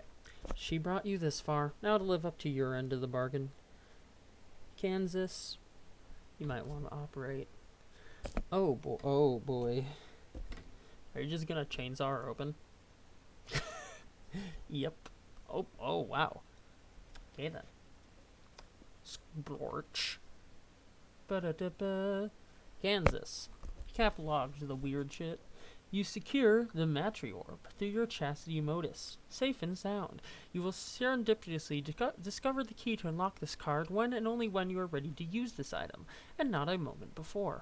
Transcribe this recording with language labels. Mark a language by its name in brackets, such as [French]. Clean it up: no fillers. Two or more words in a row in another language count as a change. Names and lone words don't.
[English] She brought you this far. Now to live up to your end of the bargain. Kansas, you might want to operate. Oh boy. Are you just gonna chainsaw her open? Yep. Oh wow. Okay then. Splorch. Ba-da-da-ba. Kansas. Cap logs the weird shit. You secure the matriorb through your chastity modus. Safe and sound. You will serendipitously discover the key to unlock this card when and only when you are ready to use this item, and not a moment before.